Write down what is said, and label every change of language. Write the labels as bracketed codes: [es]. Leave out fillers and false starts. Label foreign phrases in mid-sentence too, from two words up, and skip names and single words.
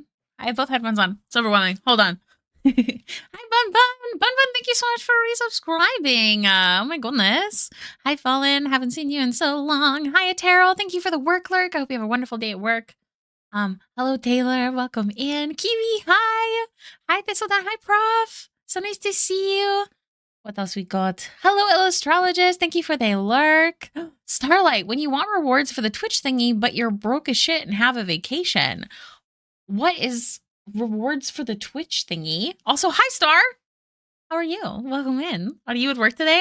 [en] I have both headphones on. It's overwhelming. Hold on. Hi, Bun Bun. Bun Bun, thank you so much for resubscribing. Oh my goodness. Hi, Fallen. Haven't seen you in so long. Hi, Terrell. Thank you for the work lurk. I hope you have a wonderful day at work. Hello, Taylor. Welcome in. Kiwi, hi. Hi, Thistledown. Hi, Prof. So nice to see you. What else we got? Hello, Illustrologist. Thank you for the lurk. Starlight, when you want rewards for the Twitch thingy, but you're broke as shit and have a vacation. What is rewards for the Twitch thingy? Also, hi, Star. How are you? Welcome in. Are you at work today?